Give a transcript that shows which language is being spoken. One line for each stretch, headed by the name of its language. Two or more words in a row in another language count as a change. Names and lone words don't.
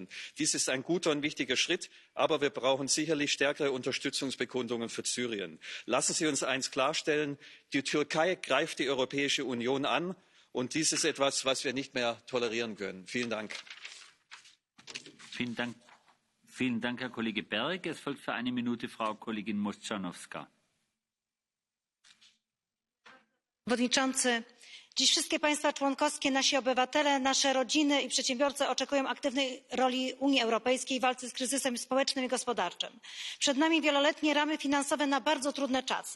German: Dies ist ein guter und wichtiger Schritt, aber wir brauchen sicherlich stärkere Unterstützungsbekundungen für Syrien. Lassen Sie uns eins klarstellen: Die Türkei greift die Europäische Union an, und dies ist etwas, was wir nicht mehr tolerieren können. Vielen Dank. Vielen Dank, Herr Kollege Berg. Es folgt für eine Minute Frau Kollegin Moszczanowska.
Polish: Przewodniczący! Dziś wszystkie państwa członkowskie, nasi obywatele, nasze rodziny i przedsiębiorcy oczekują aktywnej roli Unii Europejskiej w walce z kryzysem społecznym i gospodarczym. Przed nami wieloletnie ramy finansowe na bardzo trudne czasy.